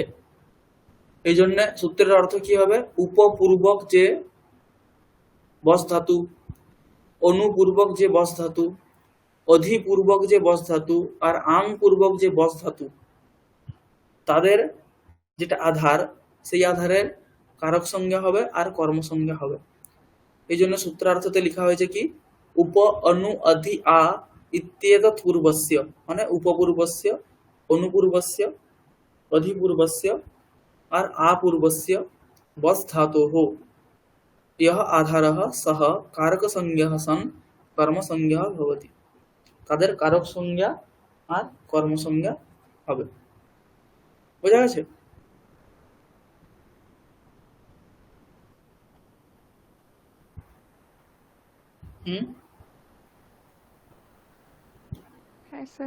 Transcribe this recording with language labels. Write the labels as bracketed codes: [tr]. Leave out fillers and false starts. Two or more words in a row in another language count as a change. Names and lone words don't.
[bn] এই জন্য সূত্রের অর্থ কি হবে, উপপূর্বক যে বস ধাতু, অনুপূর্বক যে বস ধাতু, অধিপূর্বক যে বস ধাতু আর আং পূর্বক যে বস ধাতু, তাদের যেটা আধার, সেই আধারের কারক সংজ্ঞা হবে আর কর্ম সংজ্ঞা হবে। এই জন্য সূত্রার্থতে লেখা হয়েছে কি, [sa] উপ অনু অধি আ ইত্যেতৎ পূর্বস্য, মানে উপপূর্বস্য, অনুপূর্বস্য, অধিপূর্বস্য আর আপূর্বস্য বস ধাতোঃ यः आधारः सः कारकसंज्ञः सन् कर्मसंज्ञः भवति। [bn] তাদের কারক সংজ্ঞা আর কর্মসংজ্ঞা হবে। বোঝা গেছে? হুম হ্যাঁ স্যার।